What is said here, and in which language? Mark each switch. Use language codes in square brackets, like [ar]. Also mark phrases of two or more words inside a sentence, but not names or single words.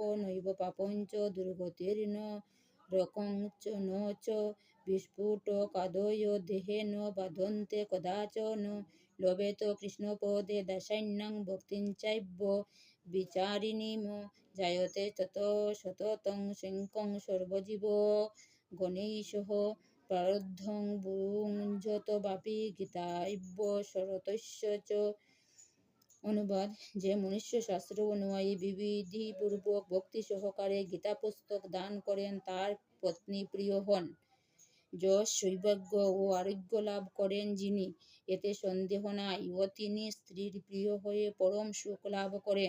[sa] নৈব পাপঞ্চ দুর্গতির্ন রকঞ্চ ন চ বিস্ফুটকাদয় দেহেন বাধন্তে কদাচন লভেত কৃষ্ণপদে দাসান্যাং ভক্তিঞ্চৈব বিচারিণীম জায়তে তত সততং শঙ্কং সর্বজীব গণৈঃসহ প্রারব্ধং ভুঞ্জত বাপি গীতায়ৈব শরতস্য চ। [bn] অনুবাদ: যে মনুষ্য শাস্ত্র অনুযায়ী বিধিপূর্বক ভক্তি সহকারে গীতা পুস্তক দান করেন তার পত্নী প্রিয় হন। যশ, সৌভাগ্য ও আরোগ্য লাভ করেন যিনি, এতে সন্দেহ নাই, ও তিনি স্ত্রীর প্রিয় হয়ে পরম সুখ লাভ করেন।